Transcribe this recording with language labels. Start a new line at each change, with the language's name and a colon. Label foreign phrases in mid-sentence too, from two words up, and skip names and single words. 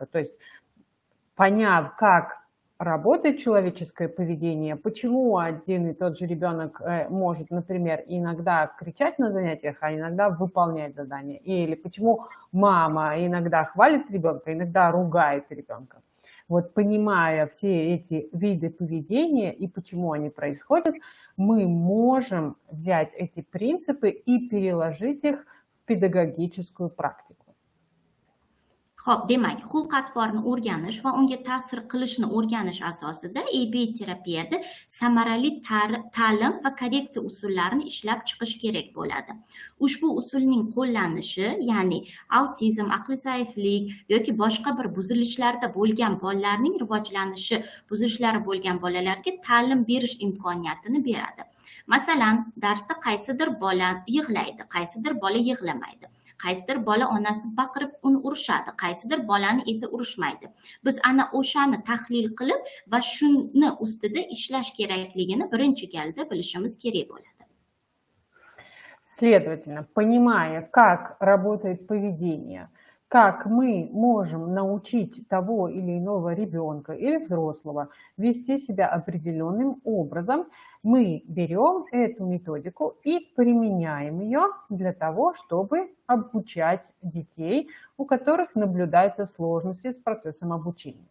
Russian: То есть, поняв, как работает человеческое поведение, почему один и тот же ребенок может, например, иногда кричать на занятиях, а иногда выполнять задания, или почему мама иногда хвалит ребенка, иногда ругает ребенка. Вот понимая все эти виды поведения и почему они происходят, мы можем взять эти принципы и переложить их в педагогическую практику.
Uzbek: Xo'p, demak, xulq-atvorni o'rganish va unga ta'sir qilishni o'rganish asosida ABA terapiyada samarali ta'lim va korreksiya usullarini ishlab chiqish kerak bo'ladi. Ushbu usulning qo'llanishi, ya'ni autizm, aqli zaiflik yoki boshqa bir buzilishlarda bo'lgan bolalarning rivojlanishi buzilishlari bo'lgan bolalarga ta'lim berish imkoniyatini beradi. Masalan, darsda qaysidir bola yig'laydi, qaysidir bola yig'lamaydi. Qaysidir bola onasi baqirib uni urishadi, qaysidir bolani esa urishmaydi. Biz ana o'shani tahlil qilib va shuni ustida ishlash kerakligini birinchi galda bilishimiz kerak bo'ladi.
Russian: Следовательно, понимая, как работает поведение, как мы можем научить того или иного ребенка или взрослого вести себя определенным образом, мы берем эту методику и применяем ее для того, чтобы обучать детей, у которых наблюдаются сложности с процессом обучения.